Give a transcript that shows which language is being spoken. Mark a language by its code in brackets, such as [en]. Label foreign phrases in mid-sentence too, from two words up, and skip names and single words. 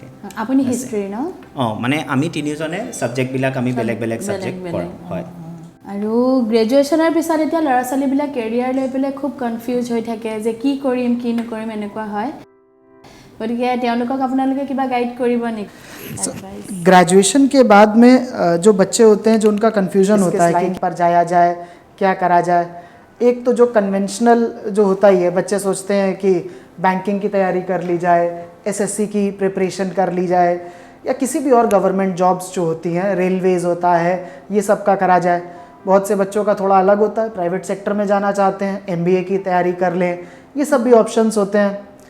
[as] আপুনি হিষ্ট্ৰী ন মানে আমি তিনিজনে ছাবজেক্টবিলাক আমি বেলেগ বেলেগ ছাবজেক্ট কৰোঁ হয় আৰু গ্ৰেজুৱেশ্যনৰ পিছত এতিয়া ল'ৰা ছোৱালীবিলাক কেৰিয়াৰ লৈ পেলাই খুব কনফিউজ হৈ থাকে যে কি কৰিম কি নকৰিম এনেকুৱা হয় গতিকে তেওঁলোকক আপোনালোকে কিবা গাইড কৰিব নেকি [hi] ग्रेजुएशन के बाद में जो बच्चे होते हैं जो उनका कन्फ्यूजन होता है कि पर जाया जाए क्या करा जाए एक तो जो कन्वेंशनल जो होता ही है बच्चे सोचते हैं कि बैंकिंग की तैयारी कर ली जाए SSC की प्रिपरेशन कर ली जाए या किसी भी और [en] government jobs [hi] जो होती हैं रेलवेज़ होता है ये सब का करा जाए बहुत से बच्चों का थोड़ा अलग होता है [en] private sector [hi] में जाना चाहते हैं MBA की तैयारी कर लें ये सब भी ऑप्शंस होते हैं